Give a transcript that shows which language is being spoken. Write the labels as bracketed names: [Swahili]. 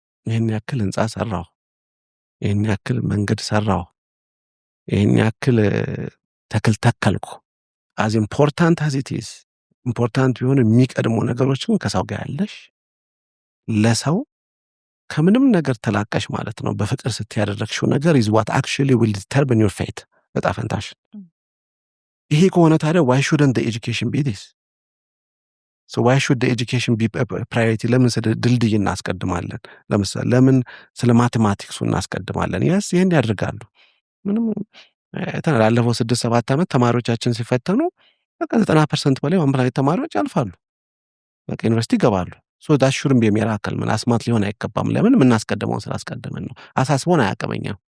[Amharic] ይህን ያክል ህንፃ ሰራው፣ ይህን ያክል መንገድ ሰራው፣ ይህን ያክል ተክል ተከልኩ [English] as important as it is [Amharic] ኢምፖርታንት የሆኑ የሚቀድሙ ነገሮችን ከሰው ጋር ያለሽ ለሰው ከምንም ነገር ተላቀሽ ማለት ነው በፍቅር ስትያደርግሽው ነገር [English] is what actually will determine your fate [Amharic] እጣ ፈንታሽ። ይሄ ከሆነ ታዲያ [English] why shouldn't the education be this? So why should the education be priority? [Amharic] ለምን ስለ ድልድይ እናስቀድማለን? ለምሳሌ ለምን ስለ ማቴማቲክሱ እናስቀድማለን? yes ይሄን ያደርጋሉ። ምንም ላለፈው 6-7 ዓመት ተማሪዎቻችን ሲፈተኑ በቃ 90% በላይ ወንብላዊ ተማሪዎች ያልፋሉ፣ በቃ ዩኒቨርሲቲ ይገባሉ። [English] that shouldn't be a miracle። [Amharic] ምን አስማት ሊሆን አይገባም። ለምን የምናስቀድመውን ስላስቀድመን ነው። አሳስቦን አያቀመኛ